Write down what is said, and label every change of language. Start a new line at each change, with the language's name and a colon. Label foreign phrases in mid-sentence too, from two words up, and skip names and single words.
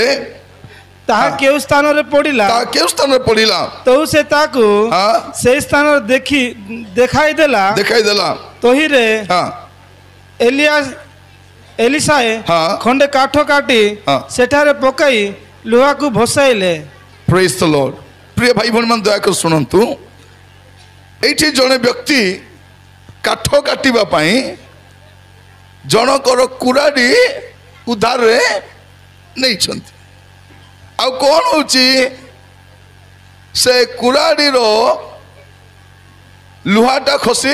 Odia: ତାହା କେଉ ସ୍ଥାନ ରେ ପଡ଼ିଲା ତୋ ସେ ତାକୁ ସେ ସ୍ଥାନ ଦେଖାଇ ଦେଲା ତୋହିରେ ଏଲିଶାଏ ଖଣ୍ଡେ କାଠ କାଟି ସେଠାରେ ପକାଇ ଲୁହା କୋ ଭସାଇଲେ।
English: Praise the Lord.
Odia: ପ୍ରିୟ ଭାଇ ଭଉଣୀ ମାନ ଦୟା କର ସୁଣନ୍ତୁ ଏଠି ଜଣେ ବ୍ୟକ୍ତି କାଠ କାଟିବା ପଇ ଜଣକର କୁରାଢ଼ି ଉଧାର ରେ ନହିଁ ଛନ୍ତି ଆ କୋନ ହୋଚି ସେ କୁରାଢ଼ି ରୋ ଲୁହାଟା ଖସି